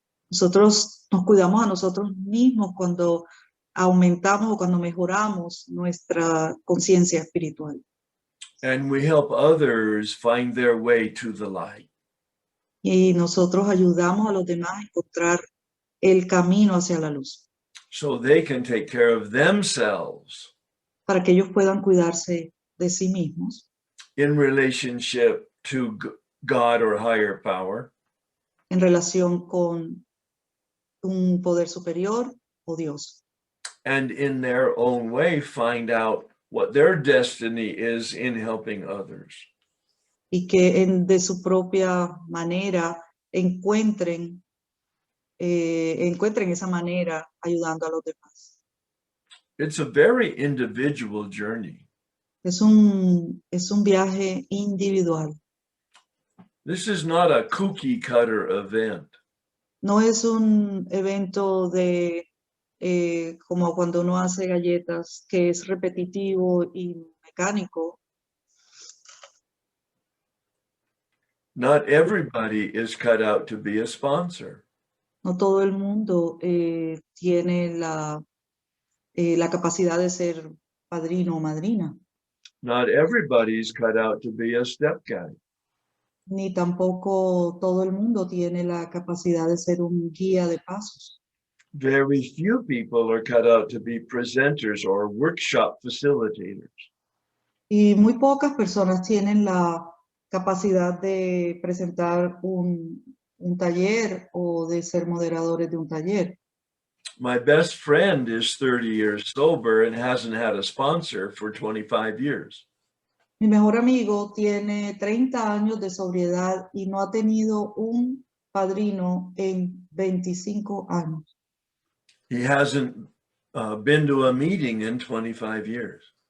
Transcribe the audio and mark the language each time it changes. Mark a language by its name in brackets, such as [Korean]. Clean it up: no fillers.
[Spanish] Nosotros nos cuidamos a nosotros mismos cuando aumentamos o cuando mejoramos nuestra conciencia espiritual. [English] And we help others find their way to the light. [Spanish] Y nosotros ayudamos a los demás a encontrar el camino hacia la luz, [English] So they can take care of themselves [Spanish] para que ellos puedan cuidarse de sí mismos [English] in relationship to God or higher power, [Spanish] en relación con un poder superior o Dios. [English] and in their own way find out what their destiny is in helping others. [Spanish] Y que de su propia manera encuentren esa manera ayudando a los demás. [English] It's a very individual journey. [Spanish] Es un viaje individual. [English] This is not a cookie cutter event. [Spanish] No es un evento de como cuando uno hace galletas, que es repetitivo y mecánico. [English] Not everybody is cut out to be a sponsor. [Spanish] No todo el mundo tiene la capacidad de ser padrino o madrina. [English] Not everybody's cut out to be a step guide. [Spanish] Ni tampoco todo el mundo tiene la capacidad de ser un guía de pasos. [English] Very few people are cut out to be presenters or workshop facilitators. [Spanish] Y muy pocas personas tienen la capacidad de presentar un taller o de ser moderadores de un taller. [English] My best friend is 30 years sober and hasn't had a sponsor for 25 years. [Spanish] Mi mejor amigo tiene 30 años de sobriedad y no ha tenido un padrino en 25 años. [English] He hasn't been to a meeting in 25 years.